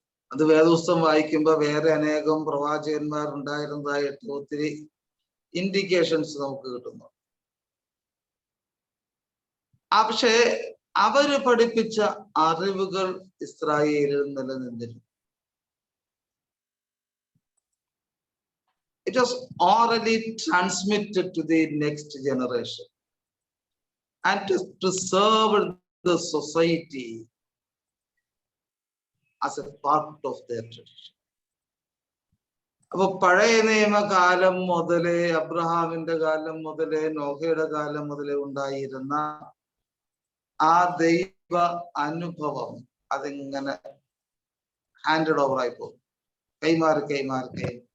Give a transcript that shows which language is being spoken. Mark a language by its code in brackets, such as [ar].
[ml] അത് വേദപുസ്തകം വായിക്കുമ്പോൾ വേറെ അനേകം പ്രവാചകന്മാരുണ്ടായിരുന്നതായിട്ട് ഒത്തിരി ഇൻഡിക്കേഷൻസ് നമുക്ക് കിട്ടുന്നു. പക്ഷേ അവര് പഠിപ്പിച്ച അറിവുകൾ ഇസ്രായേലിൽ നിലനിന്നിരുന്നു. [en] It was orally transmitted to the next generation and to preserve the society as a part of their tradition. [ml] അപ്പൊ പഴയ നിയമകാലം മുതലേ, അബ്രഹാമിന്റെ കാലം മുതലേ, നോഹയുടെ കാലം മുതലേ ഉണ്ടായിരുന്ന ആ ദൈവ അനുഭവം അതിങ്ങനെ [en] handed over [ml] ആയി പോകും, കൈമാറി.